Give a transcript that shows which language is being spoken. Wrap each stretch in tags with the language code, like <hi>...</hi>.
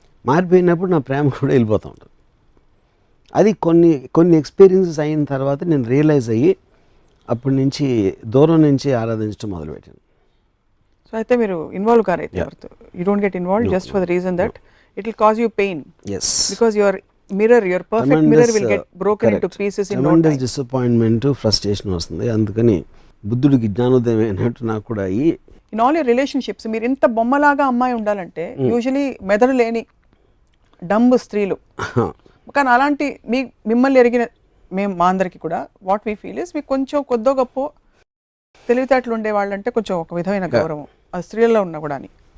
<te>మారిపోయినప్పుడు నా ప్రేమ కూడా వెళ్ళిపోతూ ఉంటుంది. అది కొన్ని ఎక్స్పీరియన్సెస్ అయిన తర్వాత నేను రియలైజ్ అయ్యి అప్పటి నుంచి దూరం నుంచి ఆరాధించడం మొదలుపెట్టాను. సో అయితే మీరు involve కారైతే</te> <en>You don't get involve just for the reason that it will cause you pain. yes, because your perfect mirror will get broken into pieces in no time.</en> <te>Disappointment, frustration వస్తుంది. అందుకని బుద్ధుడికి జ్ఞానోదయం అయినట్టు నాకు కూడా అయ్యి</te> <en>in all your relationships</en> <te>మీరు ఇంత బొమ్మలాగా అమ్మాయి ఉండాలంటే యూజువలీ మెదడు లేని డంబ్ స్త్రీలు. కానీ అలాంటి మిమ్మల్ని ఎరిగిన మా అందరికి కూడా</te> <en>what we feel is</en> <te>మీకు కొంచెం కొద్దో గొప్ప తెలివితేటలు ఉండే వాళ్ళంటే కొంచెం ఒక విధమైన గౌరవం అది స్త్రీలలో ఉన్నా కూడా అని.</te>